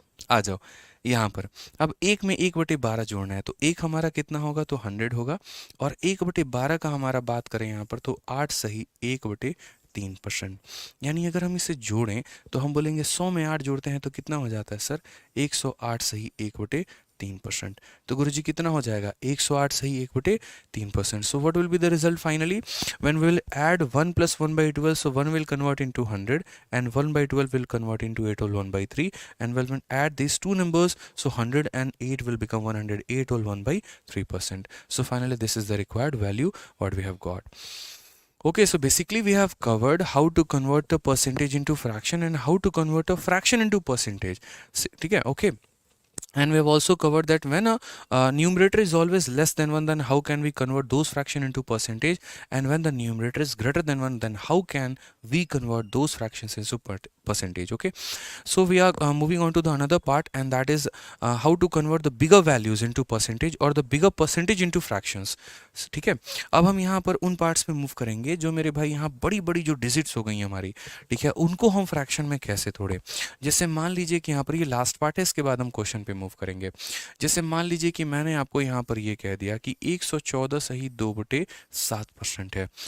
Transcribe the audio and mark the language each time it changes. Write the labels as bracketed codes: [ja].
[hi] आ जाओ यहाँ पर, अब 1 में 1/12 जोड़ना है, तो 1 हमारा कितना होगा, तो 100 होगा, और 1/12 का हमारा बात करें यहाँ पर तो 8 सही 1/3%। यानी अगर हम इसे जोड़ें तो हम बोलेंगे 100 में 8 जोड़ते हैं तो कितना हो जाता है सर, 108 सही 1/3%। तो गुरुजी कितना हो जाएगा, 108 सही 1/3%। [en] So what will be the result finally, when we will add 1 + 1/12, so 1 will convert into 100 and 1/12 will convert into 8 whole 1/3, and when we add these two numbers, so 100 and 8 will become 108 whole 1/3%. So finally this is the required value what we have got. Okay, so basically we have covered how to convert a percentage into fraction and how to convert a fraction into percentage. ठीक है, okay. And we have also covered that when a numerator is always less than 1, then how can we convert those fraction into percentage, and when the numerator is greater than 1, then how can we convert those fractions into percentage. Okay, so we are moving on to the another part, and that is how to convert the bigger values into percentage or the bigger percentage into fractions. [hi] ठीक है, अब हम यहाँ पर उन parts पे move करेंगे जो मेरे भाई यहाँ बड़ी बड़ी जो डिजिट्स हो गई हमारी, ठीक है, उनको हम फ्रैक्शन में कैसे तोड़े। जैसे मान लीजिए कि यहाँ पर ये लास्ट पार्ट है, इसके बाद हम क्वेश्चन पे मूव करेंगे। जैसे मान लीजिए कि मैंने आपको यहाँ पर ये कह दिया कि 114 सही 2/7% है।